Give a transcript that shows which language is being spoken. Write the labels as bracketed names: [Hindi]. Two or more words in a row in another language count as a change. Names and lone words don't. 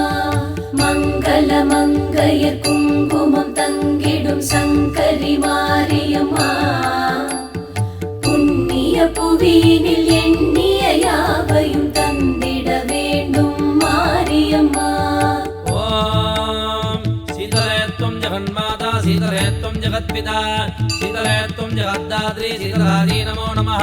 [Tamil] மங்கள மங்கையர் குங்குமம் தங்கிடும் சங்கரி மாரியம்மா புண்ணிய புவியினில் எண்ணிய யாவையும் தந்திட வேண்டும் மாரியம்மா. [Sanskrit] जगन्माता शीतले त्वं जगत्पिता शीतले त्वं जगद्धात्री शीतलायै नमो नमः.